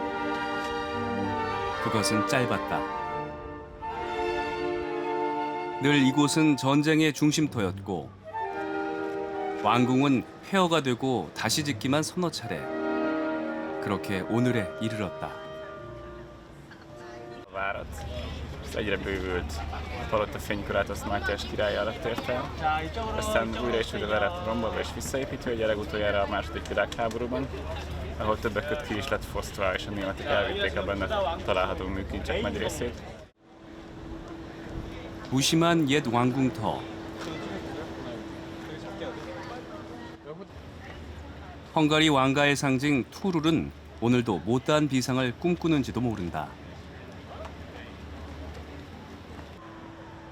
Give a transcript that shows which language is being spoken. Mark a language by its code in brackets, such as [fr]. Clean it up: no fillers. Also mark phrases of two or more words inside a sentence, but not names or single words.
[ko] 그것은 짧았다. 늘 이곳은 전쟁의 중심터였고 왕궁은 폐허가 되고 다시 짓기만 서너 차례. 그렇게 오늘에 이르렀다. [hu] Várat. Ez egyre bővült. Palota fénykorát azt Mátyás király alatt ért el. Aztán újra és újra le lett rombolva és visszaépítve, ugye legutoljára a második világháborúban, ahol többek között ki is lett fosztva, és a németek elvitték a benne található műkincsek nagy részét. [ko] 무심한 옛 왕궁터. 헝가리 왕가의 상징 투룰은 오늘도 못다한 비상을 꿈꾸는지도 모른다.